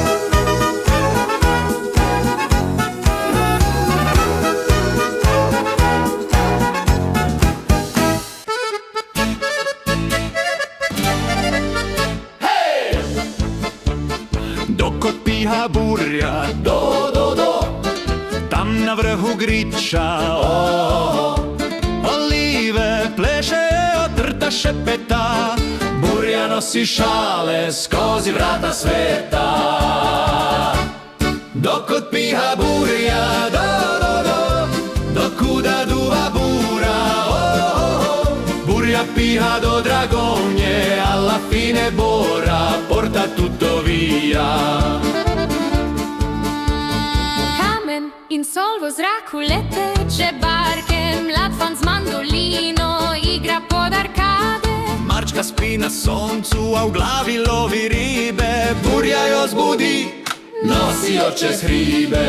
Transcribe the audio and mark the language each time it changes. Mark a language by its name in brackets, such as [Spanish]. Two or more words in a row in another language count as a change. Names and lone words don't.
[Slovenian] Dok otpiha burja, do, do, do, tam na vrhu griča, o, olive pleše, otrta šepeta, burja nosi šale skozi vrata sveta. Dok otpiha burja, do, do, do, [Croatian] do kuda duva bura, [Slovenian] o, burja piha do Dragonje, [Italian] alla fine bora, porta tutto via. [Slovenian] Kamen in sol v zraku leteče barke, mlad fan z mandolino igra pod arkade. Marčka spi na soncu, a v glavi lovi ribe, burja jo zbudi, nosi jo čez hribe.